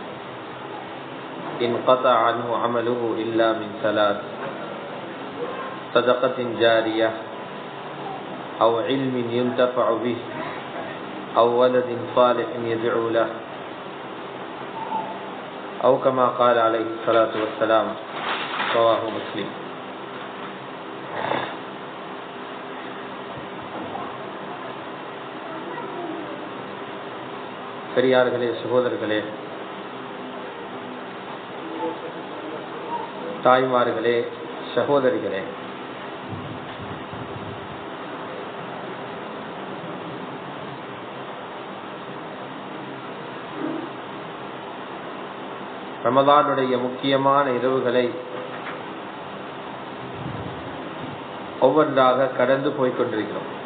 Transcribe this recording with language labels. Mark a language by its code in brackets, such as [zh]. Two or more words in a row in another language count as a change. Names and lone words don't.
[ar] انقطع عنه عمله إلا من ثلاث: صدقة جارية أو علم ينتفع به أو ولد صالح يدعو له أو كما قال عليه الصلاة والسلام. رواه مسلم. [ta] பெரியார்களே, சகோதரர்களே, தாய்மார்களே, சகோதரிகளே, ரமதானுடைய முக்கியமான இரவுகளை ஒவ்வொன்றாக கடந்து போய்கொண்டிருக்கிறோம்.